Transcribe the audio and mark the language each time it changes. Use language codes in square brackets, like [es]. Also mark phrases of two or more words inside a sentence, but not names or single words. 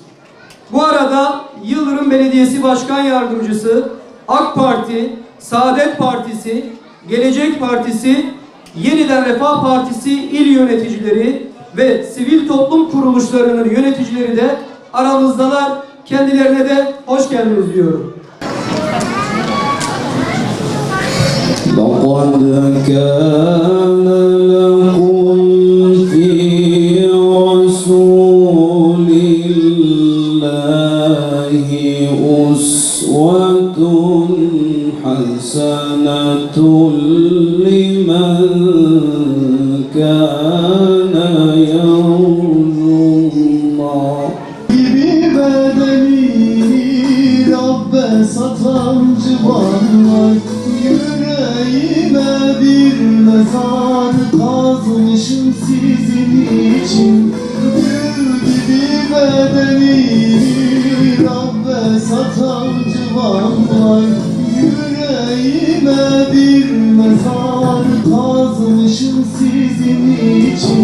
[tr] Bu arada Yıldırım Belediyesi Başkan Yardımcısı, AK Parti, Saadet Partisi, Gelecek Partisi, Yeniden Refah Partisi il yöneticileri ve sivil toplum kuruluşlarının yöneticileri de aramızdalar. Kendilerine de hoş geldiniz diyorum. [ar] لَقَدْ كَانَ لَكُمْ فِي رَسُولِ اللَّهِ أُسْوَةٌ حَسَنَةٌ لِمَنْ كَانَ يَرْجُو اللَّهَ [tr] Gibi bedenini Rabbe satan civanlar, yüreğime bir mezar kazmışım sizin için. Gül gibi bedenini Rabbe satan civanlar, yüreğime bir mezar kazmışım sizin için.